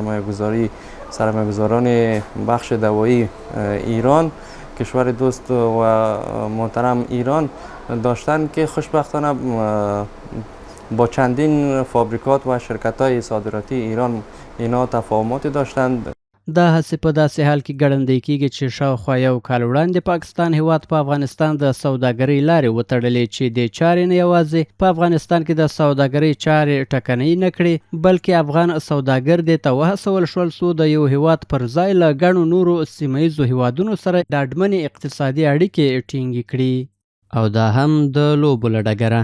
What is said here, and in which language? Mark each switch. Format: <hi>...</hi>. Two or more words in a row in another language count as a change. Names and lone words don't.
<fa>سرمایه‌گذاران بخش دوایی ایران کشور دوست و محترم ایران داشتن که خوشبختانه با چندین فابریکات و شرکت‌های صادراتی ایران اینا تفاهماتی داشتند.</fa> <ps>دا هڅې په داسې حال کې ګړندی کېږي چې شاوخوا یو کال وړاندې پاکستان هیواد په افغانستان د سوداګرۍ لارې وتړلې چې دې چارې نه یوازې په افغانستان کې د سوداګرۍ چارې ټکنۍ نه کړې بلکې افغان سوداګر دې ته وهڅول شول څو د یو هیواد پر ځای له ګڼو نورو سیمه ییزو هیوادونو سره ډاډمنې اقتصادي اړیکې ټینګې کړي او دا هم د لوبو له ډګره.</ps>